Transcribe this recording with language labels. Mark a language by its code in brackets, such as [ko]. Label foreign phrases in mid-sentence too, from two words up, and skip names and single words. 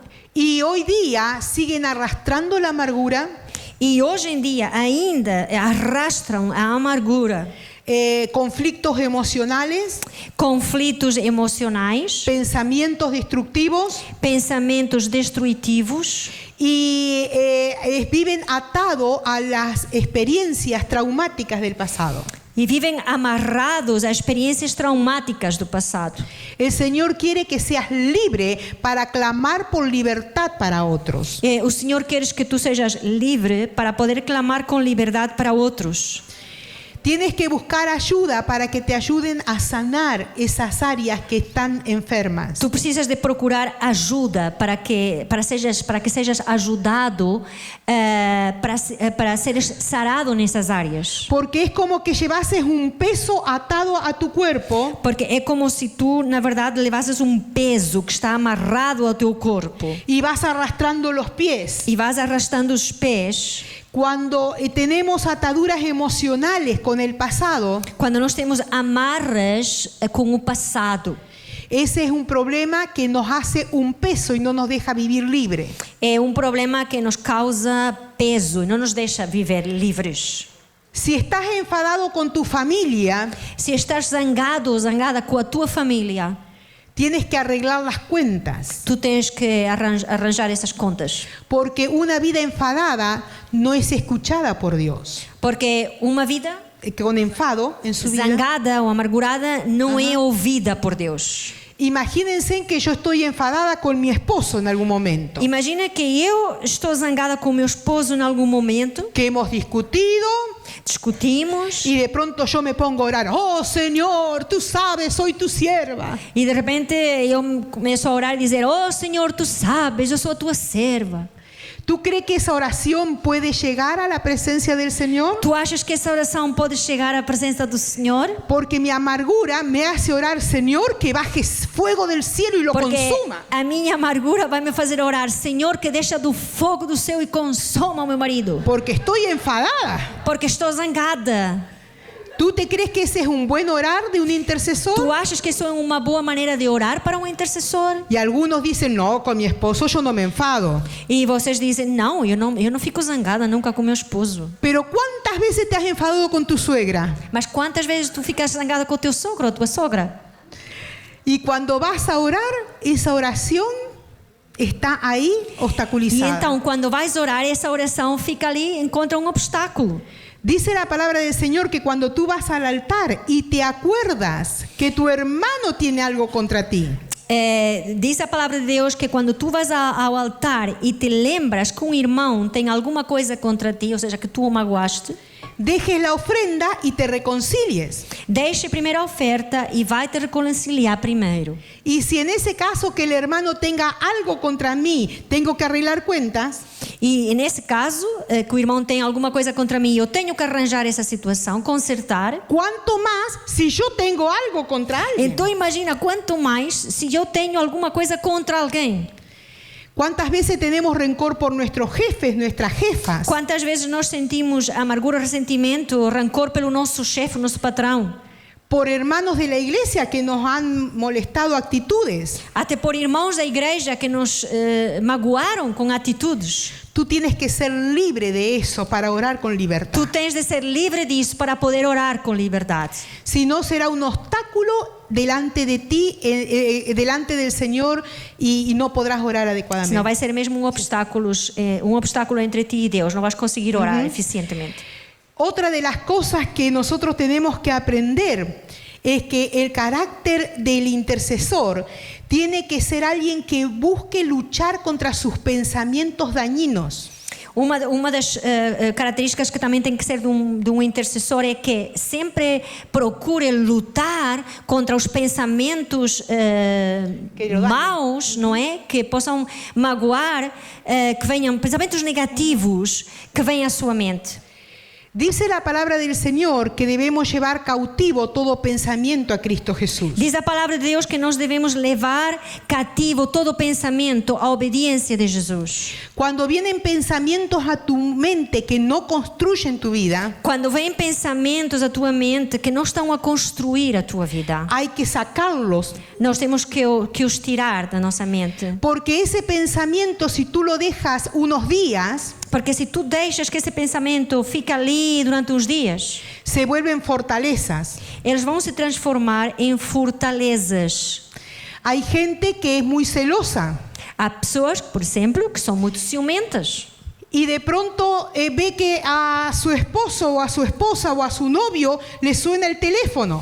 [es] y hoy día siguen arrastrando la amargura, [pt] e hoje em dia ainda arrastram a amargura, [es] conflictos emocionales, [pt] conflitos emocionais, [es] pensamientos destructivos [pt] pensamentos destrutivos [es] y viven atados a las experiencias traumáticas del pasado. [pt] e vivem amarrados a experiências traumáticas do passado. [es] El Señor quiere que seas libre para clamar por libertad para otros. [pt] O Senhor quer que tu sejas livre para poder clamar com liberdade para outros. [es] Tienes que buscar ayuda para que te ayuden a sanar esas áreas que están enfermas. [pt] Tu precisas de procurar ajuda para que sejas ajudado para seres sarado nessas áreas. [es] Porque es como que llevases un peso atado a tu cuerpo [pt] Porque é como se tu, na verdade, levasses um peso que está amarrado ao teu corpo [es] y vas arrastrando los pies. [pt] e vas arrastando os pés. [es] Cuando tenemos ataduras emocionales con el pasado, [pt] Quando nós temos amarras com o passado, [es] ese es un problema que nos hace un peso y no nos deja vivir libre. [pt] é um problema que nos causa peso e não nos deixa viver livres. [es] Si estás enfadado con tu familia, [pt] Se estás zangado ou zangada com a tua família, [es] tienes que arreglar las cuentas. [pt] tu tens que arranjar essas contas. [es] Porque una vida enfadada no es escuchada por Dios. [pt] Porque uma vida [es] Con enfado en su vida. [pt] zangada ou amargurada não é ouvida por Deus. [es] Imagínense que yo estoy enfadada con mi esposo en algún momento. [pt] Imagina que eu estou zangada com o meu esposo em algum momento, [es] Que hemos discutido [pt] discutimos [es] y de pronto yo me pongo a orar. Oh Señor, tú sabes, soy tu sierva. [pt] e de repente eu começo a orar e dizer: "Oh Senhor, tu sabes, eu sou a tua serva." [es] ¿Tú crees que esa oración puede llegar a la presencia del Señor? [pt] Tu achas que essa oração pode chegar à presença do Senhor? [es] Porque mi amargura me hace orar, Señor, que bajes fuego del cielo y lo [pt] Porque [es] consuma. [pt] a minha amargura vai me fazer orar: Senhor, que deixa do fogo do céu e consuma o meu marido. [es] Porque estoy enfadada. [pt] Porque estou zangada. [es] ¿Tú te crees que ese es un buen orar de un [pt] Tu [es] intercesor? [pt] achas que isso é uma boa maneira de orar para um intercessor? [es] Y algunos dicen, no, con mi esposo yo no me enfado. [pt] E vocês dizem: não, eu não fico zangada nunca com meu esposo. [es] Pero ¿cuántas veces te has enfadado con tu suegra? [pt] Mas quantas vezes tu ficas zangada com o teu sogro ou tua sogra? [es] Y cuando vas a orar, esa oración está ahí [pt] E [es] obstaculizada. [pt] então, quando vais orar, essa oração fica ali, encontra um obstáculo. [es] Dice la palabra del Señor que cuando tú vas al altar y te acuerdas que tu hermano tiene algo contra ti, [pt] Diz a palavra de Deus que quando tu vas ao altar e te lembras que um irmão tem alguma coisa contra ti, ou seja, que tu o magoaste, [es] dejes la ofrenda y te reconcilies. [pt] deixe primeiro a oferta e vai te reconciliar primeiro. [es] Y si en ese caso que el hermano tenga algo contra mí, tengo que arreglar cuentas, [pt] E nesse caso, que o irmão tem alguma coisa contra mim, eu tenho que arranjar essa situação, consertar. [es] ¿cuánto más si yo tengo algo contra alguien? [pt] Então imagina quanto mais se eu tenho alguma coisa contra alguém. [es] ¿Cuántas veces tenemos rencor por nuestros jefes, nuestras jefas? [pt] Quantas vezes nós sentimos amargura, ressentimento, rancor pelo nosso chefe, nosso patrão? [es] por hermanos de la iglesia que nos han molestado actitudes. [pt] Até por irmãos da igreja que nos magoaram com atitudes. [es] Tú tienes que ser libre de eso para orar con libertad. [pt] Tu tens de ser livre disso para poder orar com liberdade. [es] Si no, será un obstáculo delante de ti, delante del Señor, y no podrás orar adecuadamente. [pt] Senão vai ser mesmo um obstáculo entre ti e Deus. Não vais conseguir orar eficientemente. [es] Otra de las cosas que nosotros tenemos que aprender es que el carácter del intercesor tiene que ser alguien que busque luchar contra sus pensamientos dañinos. [pt] Uma das características que também tem que ser de um intercessor é que sempre procure lutar contra os pensamentos maus, não é? Que possam magoar, que venham pensamentos negativos que venham à sua mente. [es] Dice la palabra del Señor que debemos llevar cautivo todo pensamiento a Cristo Jesús. [pt] Diz a palavra de Deus que nós devemos levar cativo todo pensamento à obediência de Jesus. [es] Cuando vienen pensamientos a tu mente que no construyen tu vida, [pt] Quando vêm pensamentos à tua mente que não estão a construir a tua vida, [es] hay que sacarlos, [pt] nós temos que os tirar da nossa mente. [es] porque ese pensamiento, si tú lo dejas unos días, [pt] Porque se tu deixas que esse pensamento fique ali durante uns dias, [es] se vuelven fortalezas. [pt] eles vão se transformar em fortalezas. [es] Hay gente que es muy celosa [pt] Há pessoas, por exemplo, que são muito ciumentas. [es] y de pronto ve que a su esposo o a su esposa o a su novio le suena el teléfono.